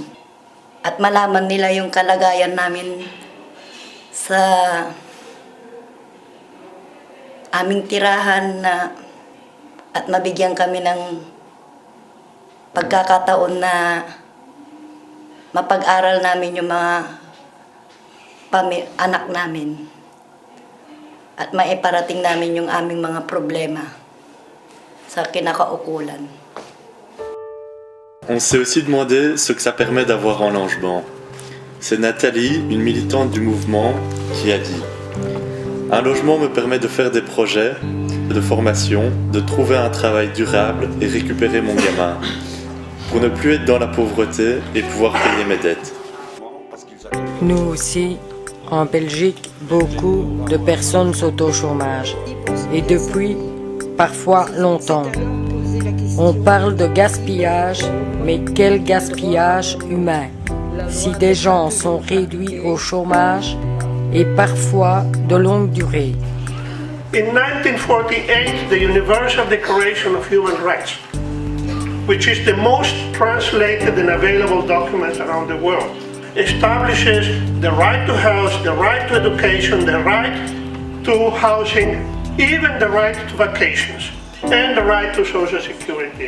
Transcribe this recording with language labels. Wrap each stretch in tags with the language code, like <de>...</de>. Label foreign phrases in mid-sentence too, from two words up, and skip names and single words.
<tl>At malaman nila yung kalagayan namin sa aming tirahan na at mabigyan kami ng pagkakataon na mapag-aral namin yung mga anak namin at maiparating namin yung aming mga problema sa kinakaukulan.</tl> <fr>On s'est aussi demandé ce que ça permet d'avoir un logement. C'est Nathalie, une militante du mouvement, qui a dit « Un logement me permet de faire des projets, de formation, de trouver un travail durable et récupérer mon gamin, pour ne plus être dans la pauvreté et pouvoir payer mes dettes. » Nous aussi, en Belgique, beaucoup de personnes sont au chômage, et depuis, parfois longtemps. On parle de gaspillage, mais quel gaspillage humain? Si des gens sont réduits au chômage et parfois de longue durée.</fr> <en>In 1948, the Universal Declaration of Human Rights, which is the most translated and available document around the world, establishes the right to health, the right to education, the right to housing, even the right to vacations, and the right to Social Security.</en>